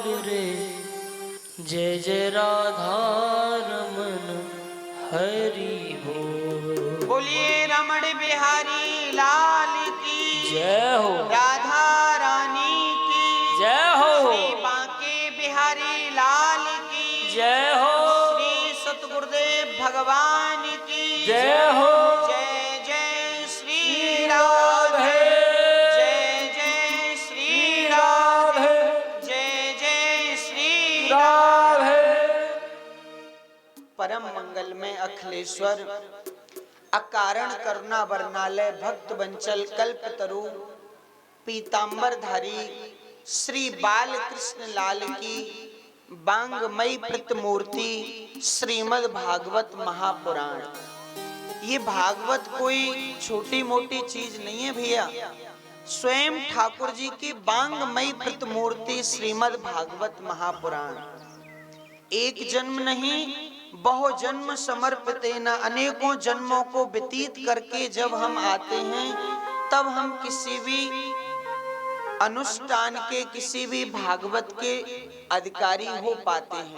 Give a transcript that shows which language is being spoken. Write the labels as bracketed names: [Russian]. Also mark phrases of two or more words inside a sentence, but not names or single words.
[Hindi] रे, जय जय राधा रमन हरि बोल। बोलिए रमण बिहारी लाल की जय हो, राधा रानी की जय हो, श्री बांके बिहारी लाल की जय हो, श्री सतगुरुदेव भगवान की जय हो, जय जय श्री राधे, परम मंगल में अखिलेश्वर अकारण करुणा वर्णालय भक्त बंचल कल्प तरु पीतांबरधारी श्री बाल कृष्ण लाल की बांगमयी प्रतिमूर्ति श्रीमद् भागवत महापुराण। ये भागवत कोई छोटी मोटी चीज नहीं है भैया, स्वयं ठाकुर जी की बांगमयी प्रतिमूर्ति श्रीमद् भागवत महापुराण। एक जन्म नहीं, बहु जन्म समर्पितेन, अनेकों जन्मों को व्यतीत करके जब हम आते हैं तब हम किसी भी अनुष्ठान के, किसी भी भागवत के अधिकारी हो पाते हैं।